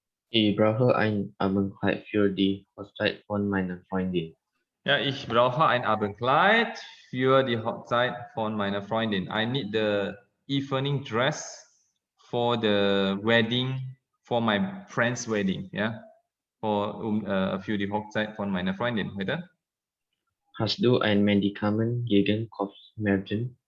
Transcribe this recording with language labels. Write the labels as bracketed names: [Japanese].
[German] Ich brauche ein Abendkleid für die Hochzeit von meiner Freundin. Ja, ich brauche ein Abendkleid für die Hochzeit von meiner Freundin. [English] I need the evening dress for the wedding, for my friend's wedding. [German] Ja, für die Hochzeit von meiner Freundin. Weiter? Hast du ein Medikament gegen Kopfschmerzen?